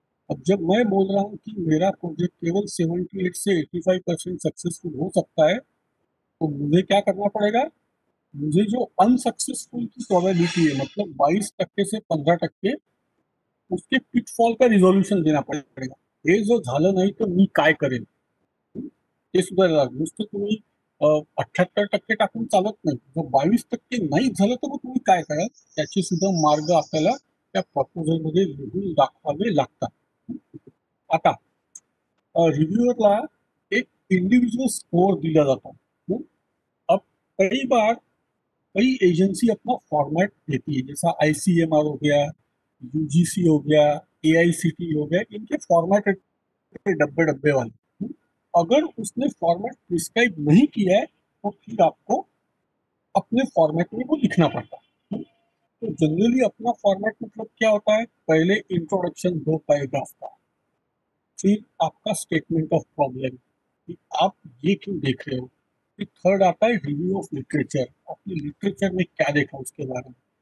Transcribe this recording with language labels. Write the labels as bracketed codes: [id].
[hi] अब जब मैं बोल रहा हूँ कि मेरा प्रोजेक्ट केवल 78 से 85% सक्सेसफुल हो सकता है, तो मुझे क्या करना पड़ेगा? मुझे जो अनसक्सेसफुल की प्रोबेबिलिटी है, मतलब 22% से 15%, उसके पिटफॉल का रिझोल्युशन देना पडेगा। [mr] हे जर झालं नाही तर मी काय करेन ते सुद्धा नुसतं तुम्ही 78% टाकून चालत नाही। जर 22% नाही झालं तर मग तुम्ही काय कराल त्याचे सुद्धा मार्ग आपल्याला त्या प्रपोजलमध्ये लिहून दाखवावे लागतात। आता रिव्ह्यूअरला एक इंडिविजुअल स्कोर दिला जातो। [hi] अब कई बार कई एजेंसी अपना फॉर्मेट देती है, जैसा ICMR हो गया, UGC हो गया, AICTE हो गया, इनके फॉर्मेट डब्बे डब्बे वाले। अगर उसने फॉर्मेट प्रिस्क्राइब नहीं किया है तो फिर आपको अपने फॉर्मेट में वो लिखना पड़ता है। तो जनरली अपना फॉर्मेट मतलब क्या होता है? पहले इंट्रोडक्शन 2 पैराग्राफ का, फिर आपका स्टेटमेंट ऑफ प्रॉब्लम कि आप ये क्यों देख रहे हो, फिर थर्ड आता है रिव्यू ऑफ लिटरेचर, आपने लिटरेचर में क्या देखा उसके बारे में।